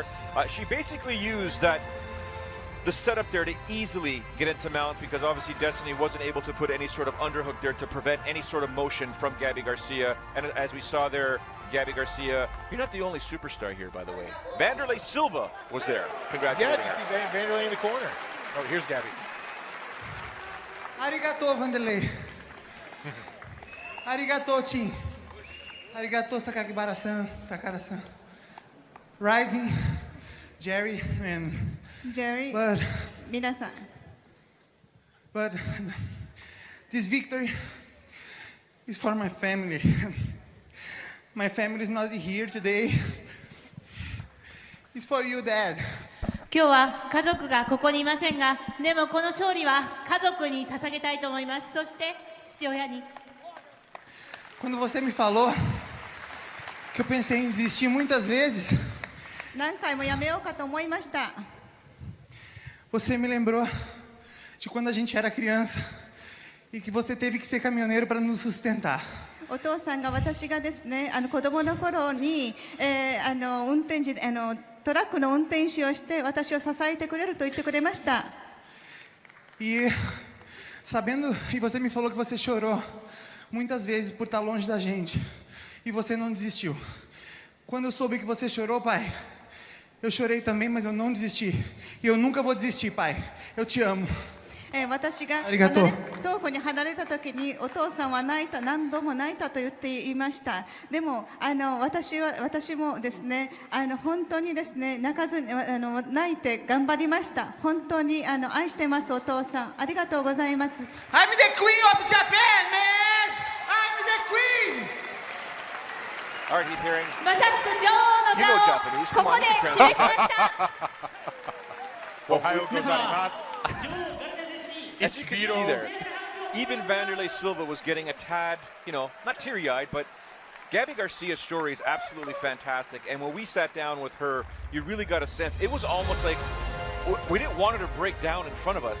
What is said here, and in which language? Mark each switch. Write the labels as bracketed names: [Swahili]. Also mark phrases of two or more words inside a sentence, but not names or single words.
[English] She basically used the setup there to easily get into mount, because obviously Destiny wasn't able to put any sort of underhook there to prevent any sort of motion from Gabi Garcia. And as we saw there, Gabi Garcia, you're not the only superstar here, by the way. Vanderlei Silva was there. Congratulations. Yeah, you see Vanderlei in the corner. Oh, here's Gabi. Arigato, Vanderlei. Arigato, Tim. Arigato, Sakakibara-san, Takara-san. Rising, Jerry, and... Jerry, But [Japanese] 皆さん、 [English] but this victory is for my family. My family is not here today. It's for you, Dad. [Japanese] 今日は家族がここにいませんが、でもこの勝利は家族に捧げたいと思います。そして父親に。 [Portuguese] Quando você me falou que eu pensei em desistir muitas vezes, [Japanese] 何回もやめようかと思いました。 [Portuguese] você me lembrou de quando a gente era criança e que você teve que ser caminhoneiro para nos sustentar. [Japanese] お父さんが私がですね、子供の頃に、運転時トラックの運転手をして私を支えてくれると言ってくれました。 [Portuguese] E sabendo, e você me falou que você chorou muitas vezes por estar longe da gente e você não desistiu. Quando eu soube que você chorou, pai, eu chorei também, mas eu não desisti. E eu nunca vou desistir, pai. Eu te amo. [Japanese] 私が遠くに離れた時にお父さんは泣いた、何度も泣いたと言っていました。でも私もですね、本当にですね、泣かずに泣いて頑張りました。本当に愛してます、お父さん。ありがとうございます。 [English] I'm the queen of Japan, man! I'm the queen! All right, Heath Herring. [Japanese] まさしく女王の座をここで示しました。おはよう ございます. [English] As you can see there, even Vanderlei Silva was getting a tad, not teary-eyed, but Gabi Garcia's story is absolutely fantastic. And when we sat down with her, you really got a sense. It was almost like we didn't want her to break down in front of us.